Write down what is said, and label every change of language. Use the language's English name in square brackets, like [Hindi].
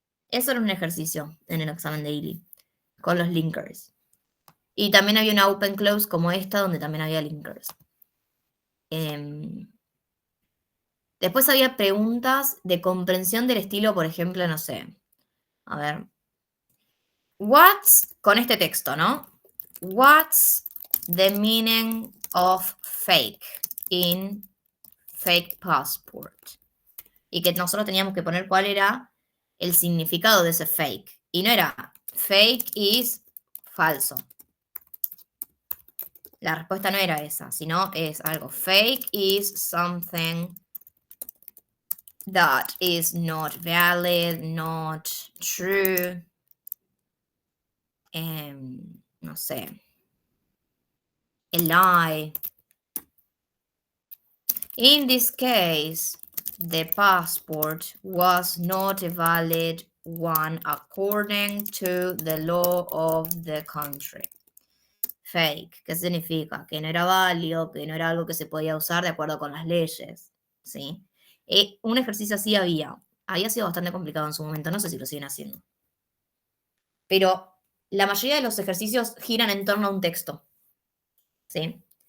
[Spanish] Eso era un ejercicio en el examen de ILI, con los linkers. Y también había una open close como esta, donde también había linkers. Después había preguntas de comprensión del estilo, por ejemplo, no sé. A ver. Con este texto, ¿no? [English] What's the meaning of fake in fake passport? [Spanish] Y que nosotros teníamos que poner cuál era el significado de ese fake. Y no era fake is falso. La respuesta no era esa, sino es algo. [English] Fake is something that is not valid, not true. No sé. A lie. In this case, the passport was not a valid one according to the law of the country. [Spanish] Fake, ¿qué significa? Que no era válido, que no era algo que se podía usar de acuerdo con las leyes, ¿sí? Un ejercicio así había sido bastante complicado en su momento, no sé si lo siguen haciendo. Pero la mayoría de los ejercicios giran en torno a un texto, ¿sí?